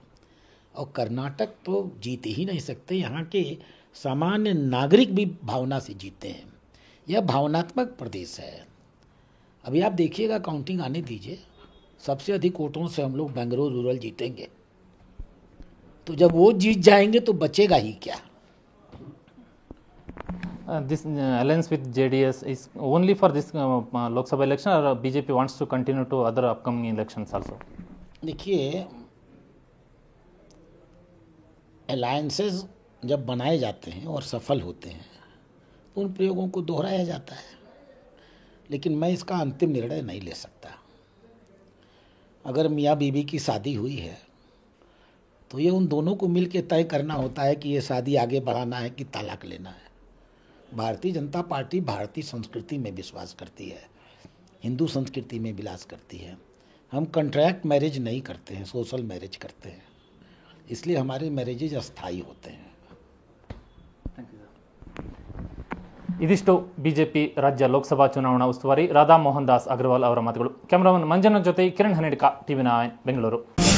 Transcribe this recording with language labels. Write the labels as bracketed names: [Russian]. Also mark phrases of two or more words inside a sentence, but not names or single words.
[Hindi] और कर्नाटक तो जीत ही नहीं सकते, यहाँ के सामान्य नागरिक भी भावना से जीते हैं। यह भावनात्मक प्रदेश है। अभी आप देखिएगा, काउंटिंग आने दीजिए, सबसे अधिक वोटों से हम लोग बेंगलुरु रूरल जीतेंगे। तो जब वो जीत जाएंगे तो बचेगा ही क्या। [English] This alliance with JDS is only for this Lok Sabha election, or BJP wants to continue to other upcoming elections also? [Hindi] देखिए, अलायंसेस जब बनाए जाते हैं और सफल होते हैं तो उन प्रयोगों को दोहराया जाता है, लेकिन मैं इसका अंतिम निर्णय नहीं ले सकता। अगर मियाँ बीवी की शादी हुई है तो ये उन दोनों को मिल के तय करना होता है कि ये शादी आगे बढ़ाना है कि तलाक लेना है। भारतीय जनता पार्टी भारतीय संस्कृति में विश्वास करती है, हिंदू संस्कृति में विलास करती है। हम [English] contract marriage [Hindi] नहीं करते हैं, [English] social marriage [Hindi] करते हैं, इसलिए हमारे मैरिजेज अस्थायी होते हैं। [Kannada] ಇದಿಷ್ಟು ಬಿಜೆಪಿ ರಾಜ್ಯ ಲೋಕಸಭಾ ಚುನಾವಣಾ ಉಸ್ತುವಾರಿ ರಾಧಾ ಮೋಹನ್ ದಾಸ್ ಅಗರ್ವಾಲ್ ಅವರ ಮಾತುಗಳು. ಕ್ಯಾಮರಾಮನ್ ಮಂಜನ ಜೊತೆ ಕಿರಣ್ ಹನೇಡಿಕ, TV9 ಬೆಂಗಳೂರು.